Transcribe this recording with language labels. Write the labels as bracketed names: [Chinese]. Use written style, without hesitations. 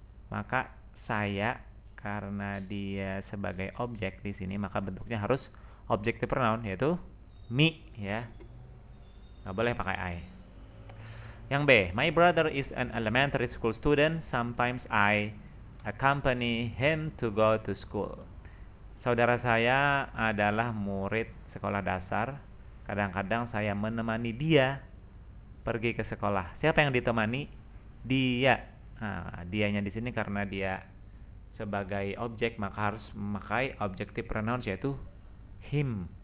[Indonesian] Maka saya karena dia sebagai objek di sini, maka bentuknya harus objective pronoun, yaitu me ya. Nggak boleh pakai I. [English] Yang B, my brother is an elementary school student. Sometimes I accompany him to go to school. [Indonesian] Saudara saya adalah murid sekolah dasar. Kadang-kadang saya menemani dia pergi ke sekolah. Siapa yang ditemani? Dia. Nah, dianya di sini karena dia sebagai objek, maka harus memakai objective pronouns, yaitu him.